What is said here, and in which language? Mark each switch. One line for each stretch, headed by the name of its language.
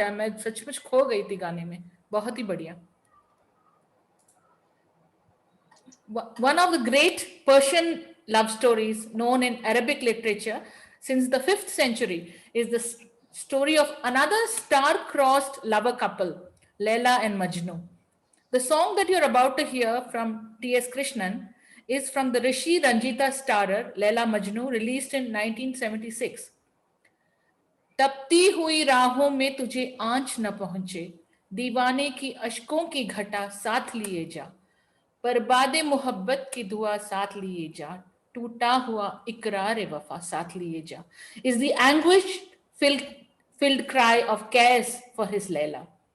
Hindi: मैं सचमुच खो गई थी गाने में, बहुत ही बढ़िया.
English: One of the great Persian love stories known in Arabic literature since the 5th century is the story of another star-crossed lover couple, Laila and Majnu. The song that you're about to hear from T.S. Krishnan is from the Rishi Ranjita starrer Laila Majnu, released in 1976.
Hindi: तपती हुई राहों में तुझे आंच न पहुंचे, दीवाने की अश्कों की घटा साथ लिए जा, बर्बादे मोहब्बत की दुआ साथ लिए जा, टूटा हुआ इकरार वफा साथ लिए जा,
English: is the anguish filled cry of cares for his Laila.